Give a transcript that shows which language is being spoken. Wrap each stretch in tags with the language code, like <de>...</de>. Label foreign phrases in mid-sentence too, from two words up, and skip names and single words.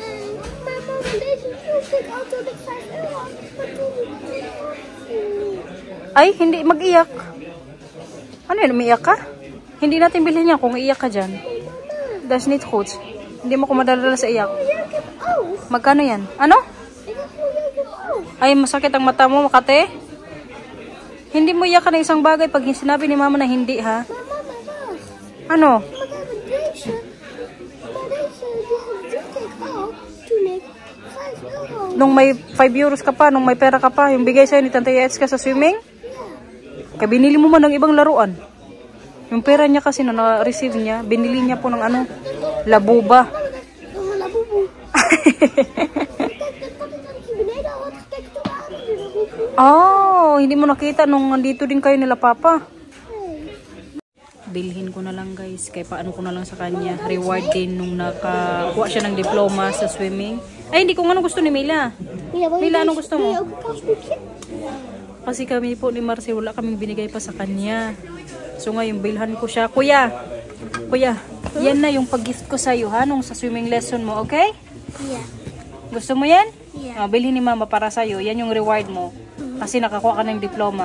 <tl>Ay, hindi mag-iyak. Ano yun, umiiyak ka? Hindi natin bilhin yan kung iiyak ka dyan.</tl> <de>Das nicht gut.</de> <tl>Hindi mo ko madadala sa iyak. Magkano yan? Ano?</tl> <nl>Ik heb gewoon je mouw.</nl> <tl>Ay, masakit ang mata mo, Makate? Hindi mo iyakan ng isang bagay pag sinabi ni mama na hindi, ha?</tl> <nl>Maar mama, wacht.</nl> <tl>Ano?</tl> <nl>Maar deze. Maar deze, die had ik al toen ik €5.</nl> <tl>Nung may 5 euros ka pa, nung may pera ka pa, yung bigay sa'yo ni Tante Yates ka sa swimming? Kaya binili mo man ng ibang laruan. Yung pera niya kasi na na-receive niya, binili niya po ng ano, labuba. Oh, labubu.</tl> <nl>Kijk, dat had ik beneden al had gekeken toen we aan de labubu.</nl> <tl>Oh, hindi mo nakita nung nandito din kayo nila Papa.</tl> <nl>Nee.</nl> <tl>Bilhin ko na lang guys, kaya paano ko na lang sa kanya. Reward din nung nakakuha siya ng diploma sa swimming. Ay, hindi ko nga gusto ni Mila.</tl> <nl>Ja, wil je Mila, deze-</nl> <tl>anong gusto</tl> <nl>wil</nl> <tl>mo?</tl> <nl>je ook een kasboekje?</nl> <tl>Kasi kami po ni Marcel, wala kaming binigay pa sa kanya. So ngayon, bilhan ko siya. Kuya, yan na yung pag-gift ko sa'yo ha, nung sa</tl> <en>swimming lesson</en> <tl>mo, okay?</tl> <nl>Ja.</nl> <tl>Gusto mo yan?</tl> <en>Yeah.</en> <tl>Bilhin ni Mama para sa'yo. Yan yung reward mo. Kasi nakakuha ka ng diploma.</tl>